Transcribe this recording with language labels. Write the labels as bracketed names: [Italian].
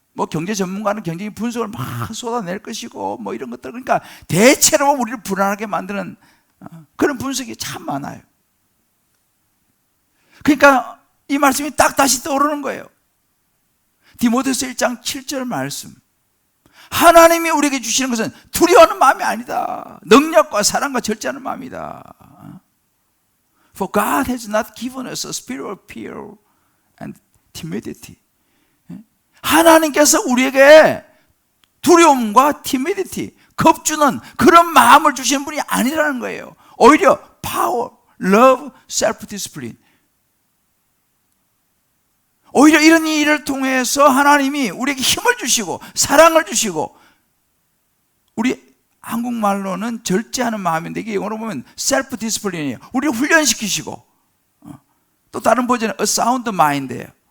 [Korean] 경제 전문가는 경제적인 분석을 막 쏟아낼 것이고 이런 것들, 그러니까 대체로 우리를 불안하게 만드는 그런 분석이 참 많아요. 그러니까 이 말씀이 딱 다시 떠오르는 거예요. 디모데후서 1장 7절 말씀. 하나님이 우리에게 주시는 것은 두려워하는 마음이 아니다. 능력과 사랑과 절제하는 마음이다. [English] For God has not given us a spirit of fear and timidity. [Korean] 하나님께서 우리에게 두려움과 timidity, 겁주는 그런 마음을 주시는 분이 아니라는 거예요. 오히려 [English] power, love, self-discipline. [Korean] 오히려 이런 일을 통해서 하나님이 우리에게 힘을 주시고 사랑을 주시고, 우리 한국말로는 절제하는 마음인데 이게 영어로 보면 self-discipline이에요. 우리를 훈련시키시고, 또 다른 버전은 [English] a sound mind [Korean] 예요.